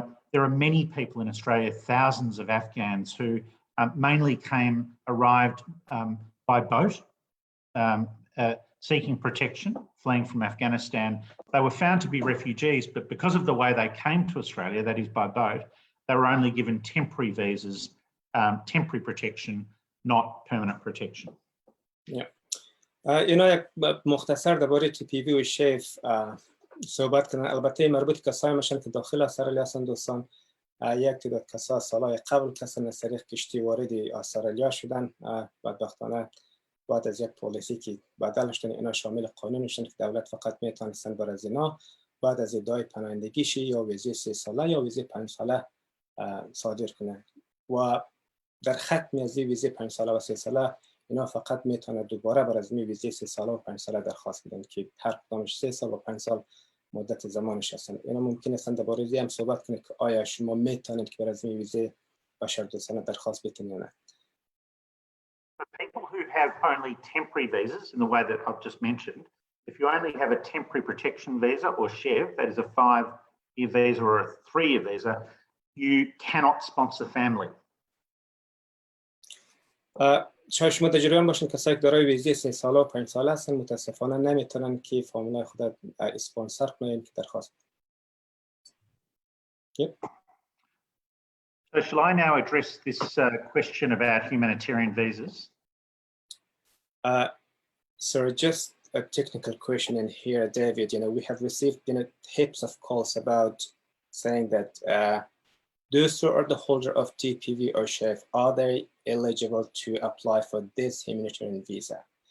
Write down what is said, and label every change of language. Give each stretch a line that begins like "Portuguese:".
English: There are many people in Australia, thousands of Afghans who mainly arrived by boat, seeking protection, fleeing from Afghanistan. They were found to be refugees, but because of the way they came to Australia, that is by boat, they were only given temporary visas, temporary protection, not permanent protection. Yeah.
Persian: اینا یک مختصر درباره تی پی وی و شیف صحبت کنن. البته مربوط کسایی میشن که داخل استرالیا هستن دوستان. یک تعداد کسا سالهای قبل کسان از طریق کشتی وارد استرالیا شدن. بدبختانه بعد از یک پالیسی که بدل شدن اینا شامل قانون شدن که دولت فقط میتونستن بر از اینا بعد از ادعای پناهندگی شی یا ویزه 3 ساله یا ویزه 5 ساله صادر کنن و در ختم از ویزه 5 ساله و 3 ساله اینا فقط میتونه دوباره بر از ویزه 3 ساله و 5 ساله درخواست بدن که هر کدامش 3 سال و 5 سال مدت زمانش هستن. اینا ممکن است درباره این هم صحبت کنه که آیا شما میتونید که بر از ویزه بشردوستانه درخواست بدین یا نه.
English: For people who have only temporary visas in the way that I've just mentioned, if you only have a temporary protection visa or SHEV, that is a 5-year visa or a 3-year visa, you cannot sponsor family.
Persian: شاید شما در جریان باشین کسایی که دارای ویزه 3 ساله و 5 ساله هستن متاسفانه نمیتونن که فامیلای خود اسپانسر کنن که درخواست.
English: So shall I now address this question about humanitarian visas? So just a technical question in here, David. We have received heaps of calls about saying that those who are the holder of TPV or SHEV, are they eligible to apply for this humanitarian visa?